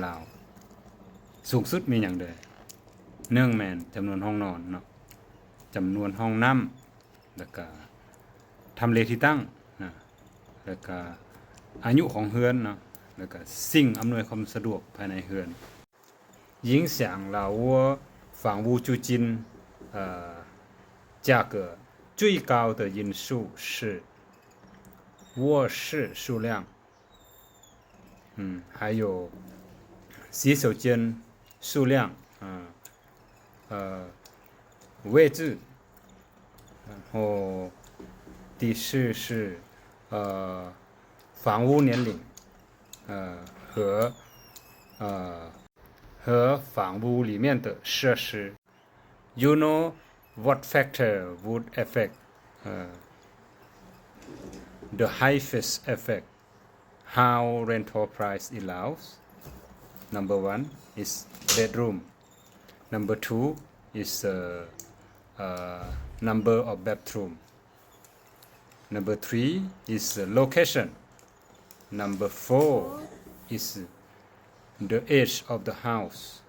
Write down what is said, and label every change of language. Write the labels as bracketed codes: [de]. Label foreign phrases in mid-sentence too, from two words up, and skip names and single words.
[th] ลาวสูงสุดมีหยังเด้อ1แม่นจํานวนห้องนอนเนาะจํานวนห้องน้ำแล้วก็ทำเลที่ตั้งนะแล้วก็อายุของเรือนเนาะแล้วก็สิ่งอำนวยความสะดวกภายในเรือน [zh] 影响了我房屋租金价格最高的因素是卧室数量还有洗手间数量位置然后第四是房屋年龄和房屋里面的设施 [en] You know what factor would affect the highest effect how rental price allows Number 1 is bedroom Number 2 is number of bathroom Number 3 is location Number 4 is the age of the house